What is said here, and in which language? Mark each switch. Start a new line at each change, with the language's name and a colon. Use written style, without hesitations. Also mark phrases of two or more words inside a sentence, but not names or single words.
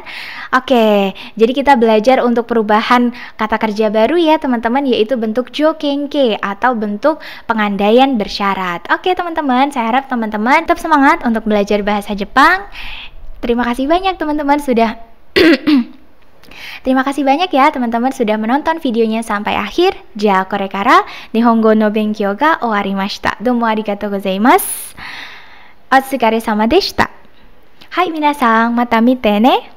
Indonesian: Oke, jadi kita belajar untuk perubahan kata kerja baru ya teman-teman, yaitu bentuk jokenke atau bentuk pengandaian bersyarat. Oke teman-teman, saya harap teman-teman tetap semangat untuk belajar bahasa Jepang. Terima kasih banyak teman-teman sudah Terima kasih banyak ya teman-teman sudah menonton videonya sampai akhir.
Japanese: じゃこれから日本語の勉強が終わりました. どうもありがとうございます。お疲れ様でした. はい皆さん、また見てね.